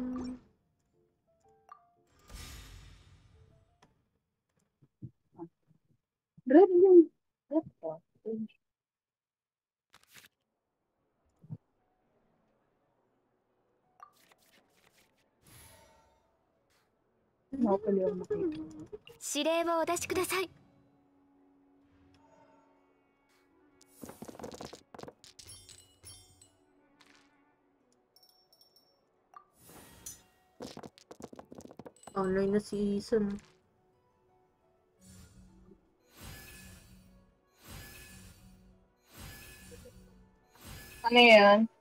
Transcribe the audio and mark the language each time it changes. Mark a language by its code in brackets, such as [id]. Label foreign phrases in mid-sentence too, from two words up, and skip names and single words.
[tl] Red yung red po. No, pala yung makita. [ja] 指令をお出しください [tl] Online na si Ethan. Ano yan?